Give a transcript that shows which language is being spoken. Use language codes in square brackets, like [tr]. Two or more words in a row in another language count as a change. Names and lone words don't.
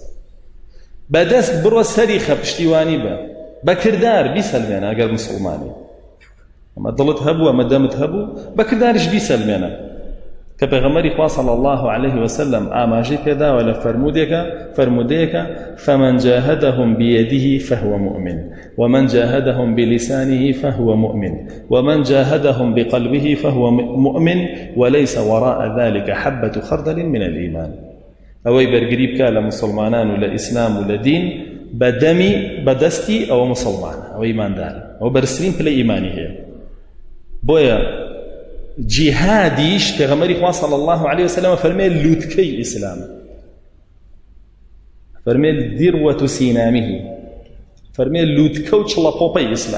[ckb] بەدەست بڕۆ سەریخە پشتیوانی بە بەکردار بیسەلمێنە. ئەگەر مسلمانی ئەمە دڵت هەبوو ئەمە دەمت هەبوو بەکرداریش بیسەلمێنە کە پێغەمبەری خوا [ar] صلی الله عليه وسلم [ckb] ئاماژەی پێداوە لە فەرمودەیەکە [ar] فمن جاهدهم بيده فهو مؤمن ومن جاهدهم بلسانه فهو مؤمن ومن جاهدهم بقلبه فهو مؤمن وليس وراء ذلك حبة خردل من الإيمان. [ckb] ئەوەی بەرگری بکە لە مسلمانان و لە ئیسلام و لە دین بەدەمی بەدەستی ئەوە مسلمانە ئەوە ئیماندارە ئەوە بەرزترین پلەی ئیمانی هەیە. بۆیە جیهادیش پێغەمبەری خوا [ar] صلی الله عليه وسلم [ckb] فەرمێ لووتکەی ئیسلام فەرمێ [ar] دیڕوەت سینامیه [ckb] فەرمێ لووتکە و چڵەپۆپەی ئیسلام.